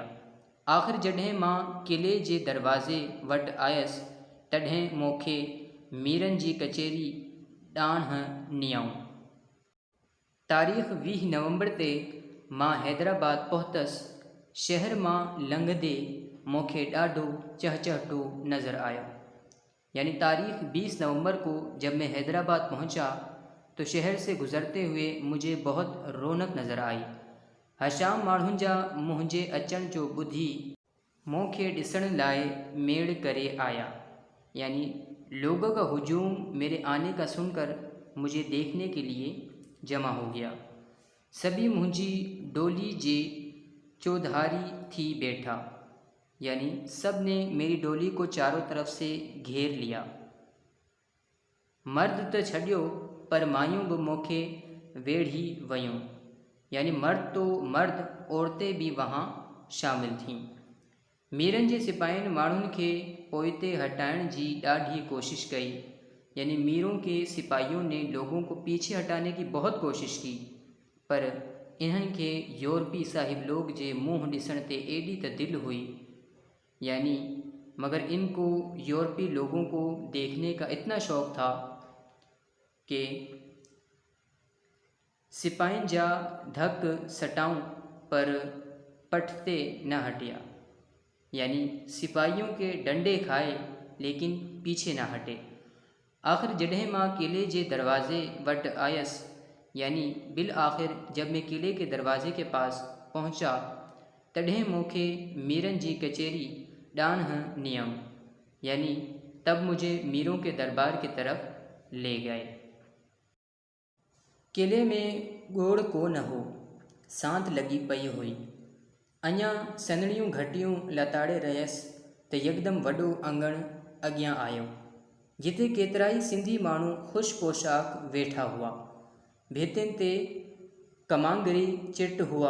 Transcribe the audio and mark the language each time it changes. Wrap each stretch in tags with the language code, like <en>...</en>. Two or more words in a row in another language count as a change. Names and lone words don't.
<sd>आख़िर जॾहिं मां किले जे दरवाज़े वटि आयसि तॾहिं मूंखे मीरन जी कचहरी ॾांहुं नियऊं। तारीख़ 20 नवंबर ते मां हैदराबाद पहुतसि। शहर मां लंघंदे मूंखे ॾाढो चहचहाटो नज़र आया।</sd> <ur>یعنی تاریخ 20 نومبر کو جب میں حیدرآباد پہنچا تو شہر سے گزرتے ہوئے مجھے بہت رونق نظر آئی.</ur> <sd>हशाम माण्हुनि जा मुंहिंजे अचण जो ॿुधी मूंखे ॾिसण लाइ मेड़ करे आया।</sd> <ur>یعنی لوگوں کا ہجوم میرے آنے کا سن کر مجھے دیکھنے کے لیے جمع ہو گیا.</ur> <sd>सभी मुंहिंजी डोली जे चौधारी थी बैठा।</sd> <ur>یعنی سب نے میری ڈولی کو چاروں طرف سے گھیر لیا.</ur> <sd>मर्द त छॾियो पर मायूं बि मूंखे वेढ़ी वयूं।</sd> <ur>یعنی مرد تو مرد عورتیں بھی وہاں شامل تھیں.</ur> <sd>मीरन जे सिपाहियुनि माण्हुनि खे पोइते हटाइण जी ॾाढी कोशिश कई।</sd> <ur>یعنی میروں کے سپاہیوں نے لوگوں کو پیچھے ہٹانے کی بہت کوشش کی,</ur> <sd>पर इन्हनि खे यूरोपी साहिब लोग जे मुंहुं ॾिसण ते एॾी त दिलि हुई।</sd> <ur>یعنی مگر ان کو یورپی لوگوں کو دیکھنے کا اتنا شوق تھا کہ</ur> <sd>सिपाहियुनि जा धक सटाऊं पर पठ ते न हटिया।</sd> <ur>یعنی سپاہیوں کے ڈنڈے کھائے لیکن پیچھے نہ ہٹے.</ur> <sd>आखिर जॾहिं मां किले जे दरवाज़े वटि आयसि</sd> <ur>یعنی بل آخر جب میں قلعے کے دروازے کے پاس پہنچا</ur> <sd>तॾहिं मूंखे मीरन जी कचहरी ॾांहुं नियम।</sd> <ur>یعنی تب مجھے میروں کے دربار کی طرف لے گئے.</ur> <sd>किले में ॻोड़ को न हो, सांत लॻी पई हुई। अञा सनड़ियूं घटियूं लताड़े रहियसि त यकदम वॾो अंगण अॻियां आयो, जिते केतिराई सिंधी माण्हू ख़ुशि पोशाक वेठा हुआ। भितियुनि ते कमांगरी चिट हुआ।</sd>